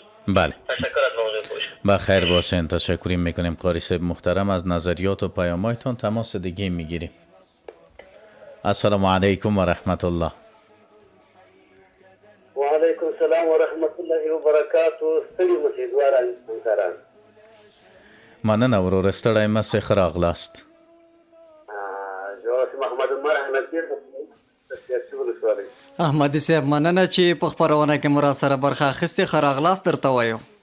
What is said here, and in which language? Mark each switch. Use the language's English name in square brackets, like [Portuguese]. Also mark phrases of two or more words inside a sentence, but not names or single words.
[Persian] بله، تشکر از موضوع خوش. با خیر باشین. تشکر میکنیم قاری صاحب محترم از نظریات و پیام‌هایتون. تماس دیگه میگیریم. [Arabic] السلام علیکم و رحمت الله. و علیکم السلام و رحمت الله و برکاته. [Pashto] ستړي مشهدواران همکاران، مننه ورور، ستړی مه ښه راغلاست. جواب محمد عمر احمدی احمدي صاحب مننه چې په خپرونه کې مو را سره برخه اخیستې. ښه راغلاست درته وایو.